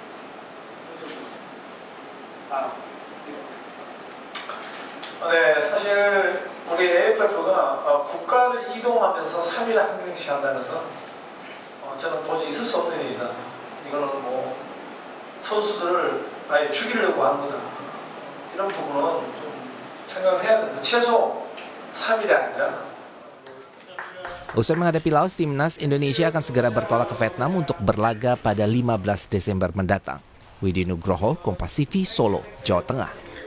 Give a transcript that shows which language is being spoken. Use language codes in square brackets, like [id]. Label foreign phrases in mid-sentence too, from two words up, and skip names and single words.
[ko] 네, 사실 우리 AFF가 국가를 이동하면서 3일 한 경기씩 한다면서 저는 도저히 있을 수 없는 일이다. 이거는 선수들을 아예 죽이려고 하는 거다. 이런 부분은 좀 생각을 해야 됩니다. 최소 3일이 아니라. [id] Usai menghadapi Laos, timnas Indonesia akan segera bertolak ke Vietnam untuk berlaga pada 15 Desember mendatang. Widi Nugroho, Kompas TV, Solo, Jawa Tengah.